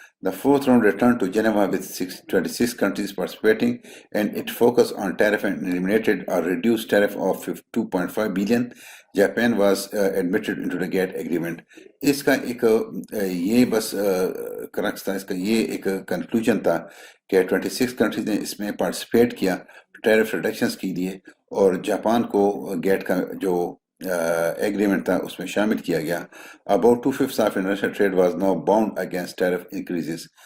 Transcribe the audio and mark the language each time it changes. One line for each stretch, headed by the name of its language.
English: The fourth round returned to Geneva with 26 countries participating and it focused on tariff and eliminated or reduced tariff of 2.5 billion. Japan was admitted into the GATT agreement.
Urdu: اس کا ایک یہ بس crux تھا, اس کا یہ ایک conclusion تھا کہ 26 کنٹریز نے اس میں پارٹیسپیٹ کیا ٹیرف ریڈکشنز کے لیے اور جاپان کو گیٹ کا جو ایگریمنٹ تھا اس میں شامل کیا گیا.
English: About 2/5 of international trade was now bound against tariff increases.